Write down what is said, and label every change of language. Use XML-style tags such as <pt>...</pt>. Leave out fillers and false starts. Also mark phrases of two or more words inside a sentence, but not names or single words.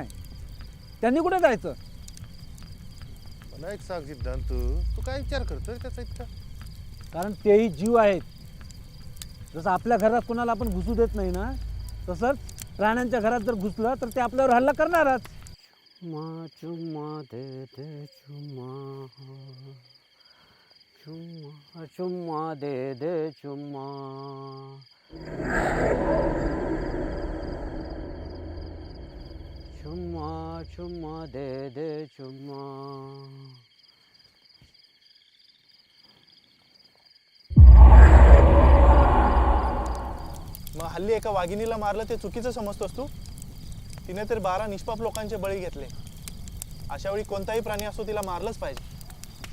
<mr>त्यांनी कुठे जायचं? मला एक सांग सिद्धांत, तू काय विचार करतोय त्याचा इतका? कारण तेही जीव आहेत. जसं आपल्या घरात कोणाला आपण घुसू देत नाही ना, तसंच प्राण्यांच्या घरात जर घुसलं तर ते आपल्यावर हल्ला करणारच.</mr> <hi>चुम्मा चुम्मा दे दे चुम्मा, चुम्मा चुम्मा दे दे चुम्मा. चुम्मा चुम्मा दे दे चुम्मा.</hi> <mr>मग हल्ली एका वाघिणीला मारलं ते चुकीचं समजतोस तू? तिने तर 12 निष्पाप लोकांचे बळी घेतले. अशा वेळी कोणताही प्राणी असो तिला मारलंच पाहिजे.</mr>